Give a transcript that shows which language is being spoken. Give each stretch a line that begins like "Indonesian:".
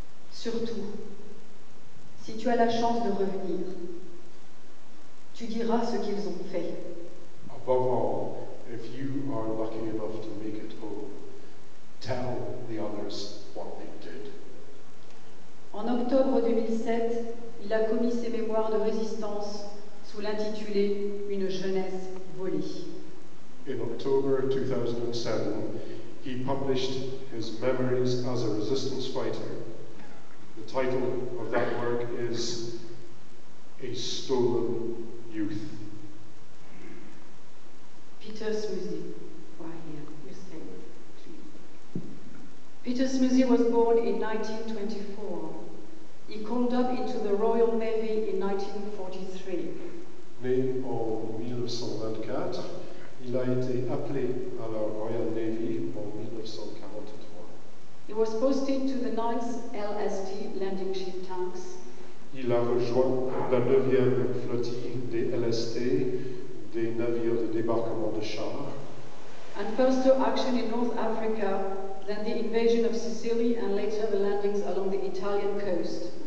French: Surtout, si tu as la chance de revenir, tu diras ce qu'ils ont fait.
English: above all, if you are lucky enough to make it home, tell the others what they did.
French: En octobre 2007, il a commis ses mémoires de résistance sous l'intitulé Une jeunesse volée.
English: In October 2007, he published his memories as a resistance fighter. The title of that work is A Stolen Youth. Peter Smuzi, right here, you stay, please. Peter Smuzi was born in 1924. He called up into the Royal Navy in 1943.
French: Né en 1924, il a été appelé à la Royal Navy en 1943.
English: He was posted to the 9th LSD landing ship tanks.
French: Il a rejoint la 9e flottille des LST, des navires de débarquement de chars,
English: And first to action in North Africa, then the invasion of Sicily and later the landings along the Italian coast.